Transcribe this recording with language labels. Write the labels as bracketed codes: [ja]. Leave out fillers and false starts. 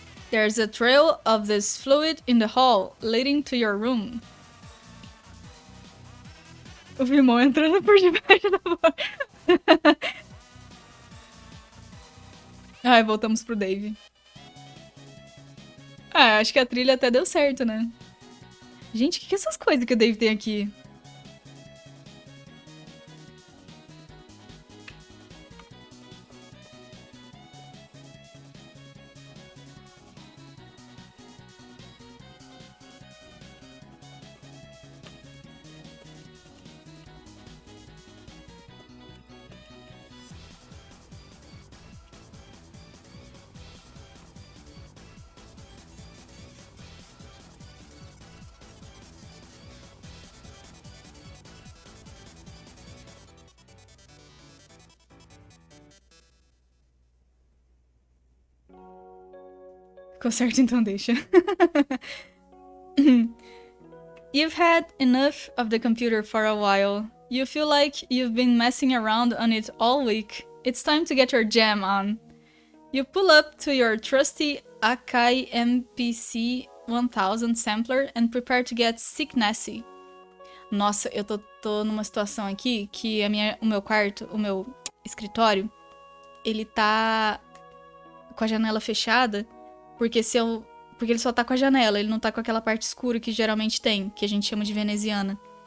[en] There's a trail of this fluid in the hall leading to your room. [pt] O Vimão entrando por debaixo da porta. Ai, voltamos pro Dave. Acho que a trilha até deu certo, né? Gente, o que é essas coisas que o Dave tem aqui? Ficou certo, então deixa. [en] You've had enough of the computer for a while. You feel like you've been messing around on it all week. It's time to get your jam on. You pull up to your trusty Akai MPC 1000 sampler and prepare to get sicknessy. [pt] Nossa, eu tô numa situação aqui que o meu quarto, o meu escritório, ele tá com a janela fechada. Porque ele só tá com a janela, ele não tá com aquela parte escura que geralmente tem, que a gente chama de veneziana.